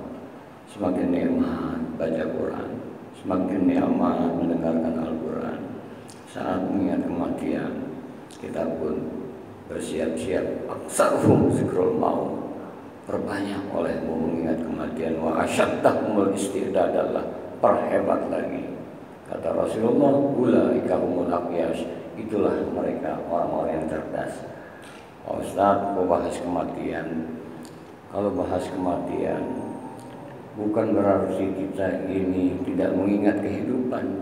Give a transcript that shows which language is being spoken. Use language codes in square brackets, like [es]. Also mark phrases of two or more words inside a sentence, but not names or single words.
[id] Semakin nikmat baca Quran, semakin nikmat mendengarkan Al-Quran. Saat mengingat kematian, kita pun bersiap-siap. [ar] أكثرهم ذكر الموت, [id] perbanyak olehmu mengingat kematian. [ar] وأشدهم استعدادا له, [id] perhebat lagi. Kata Rasulullah, [ar] أولئك هم الأكياس, [id] itulah mereka orang-orang yang cerdas. Pak Ustaz, mau bahas kematian. Kalau bahas kematian, bukan berarti kita ini tidak mengingat kehidupan.